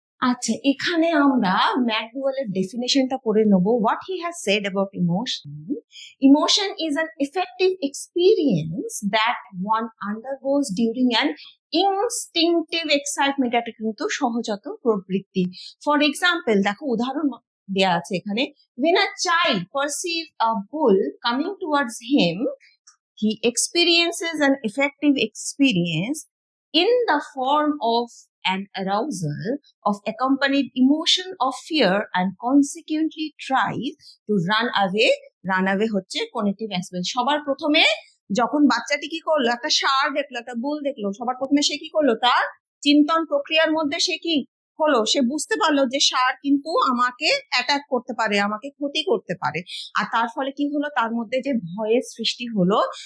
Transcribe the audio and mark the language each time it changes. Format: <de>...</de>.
<bn>আচ্ছা, এখানে আমরা ম্যাকডুয়েলের ডেফিনেশনটা পড়ে নেব।</bn> <en>What he has said about emotion: emotion is an affective experience that one undergoes during an instinctive excitement.</en> <bn>এটা কিন্তু সহজাত প্রবৃত্তি।</bn> <en>for example,</en> <bn>দেখো উদাহরণ দেয়া আছে এখানে।</bn> <en>when a child perceives a bull coming towards him, he experiences an affective experience in the form of an arousal of accompanied emotion of fear and consequently tries to run away. Run away হচ্ছে cognitive aspect.</en> <bn>সবার প্রথমে যখন বাচ্চাটি কি করলো, একটা ষাঁড় দেখলো, একটা বুল দেখলো, সবার প্রথমে সে কি করলো, তার চিন্তন প্রক্রিয়ার মধ্যে সে কি হলো, সে বুঝতে পারলো যে ষাঁড় কিন্তু আমাকে অ্যাটাক করতে পারে, আমাকে ক্ষতি করতে পারে, আর তার ফলে কি হলো, তার মধ্যে যে ভয়ের সৃষ্টি হলো।</bn>